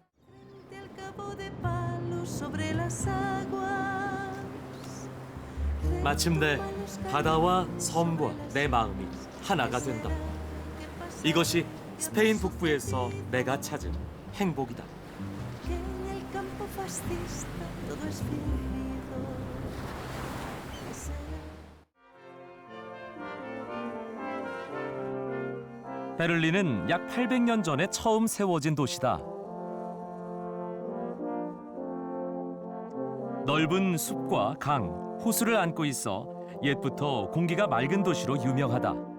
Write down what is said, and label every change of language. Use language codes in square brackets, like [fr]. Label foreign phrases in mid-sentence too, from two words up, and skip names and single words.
[es] sobre las aguas [ko] 마침내 바다와 섬과 내 마음이 하나가 된다. 이것이 스페인 북부에서 내가 찾은 행복이다. [es] que en el campo fascista todo es fingido. [ko] 베를린은 약 800년 전에 처음 세워진 도시다. 넓은 숲과 강, 호수를 안고 있어 옛부터 공기가 맑은 도시로 유명하다.